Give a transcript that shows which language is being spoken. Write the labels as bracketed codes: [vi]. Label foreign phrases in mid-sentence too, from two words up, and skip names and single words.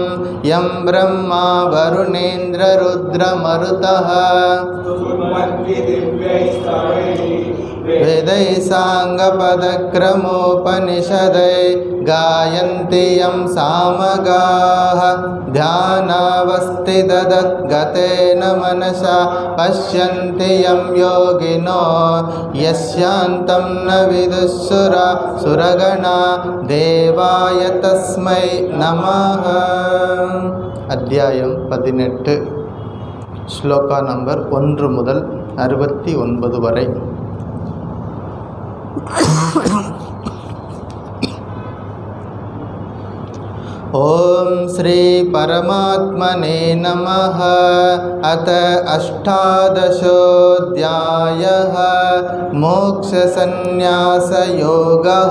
[sa] यं ब्रह्मा वरुणेन्द्ररुद्रमरुतः वेदैः साङ्गपदक्रमोपनिषदैः गायन्ति यं सामगाः ध्यानावस्थितगतेन मनसा पश्यन्ति यं योगिनो यस्यान्तं न विदुःसुरगणा देवाय तस्मै नमः। [ta] அத்தியாயம் 18 ஸ்லோகா நம்பர் 1 முதல் 69 வரை. [sa] ओम श्री परमात्मने नमः। अथ अष्टादशोऽध्यायः मोक्षसंन्यासयोगः।